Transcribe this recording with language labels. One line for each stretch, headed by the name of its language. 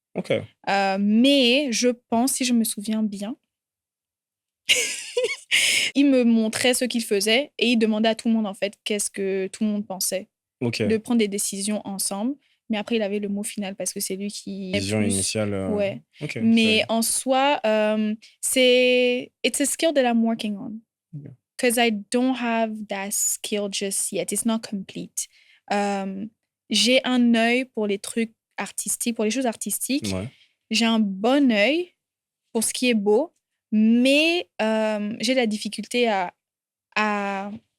French: Ok. Mais je pense, si je me souviens bien, il me montrait ce qu'il faisait et il demandait à tout le monde, en fait, qu'est-ce que tout le monde pensait. Ok. De prendre des décisions ensemble. Mais après, il avait le mot final parce que c'est lui qui est Vision plus. initiale. Ouais. Ok. Mais en soi,
English: it's a skill that I'm working on. Ok. Because I don't have that skill just yet. It's not complete.
French: J'ai un œil pour les trucs artistiques, pour les choses artistiques. Ouais. J'ai un bon œil pour ce qui est beau, mais j'ai la difficulté à...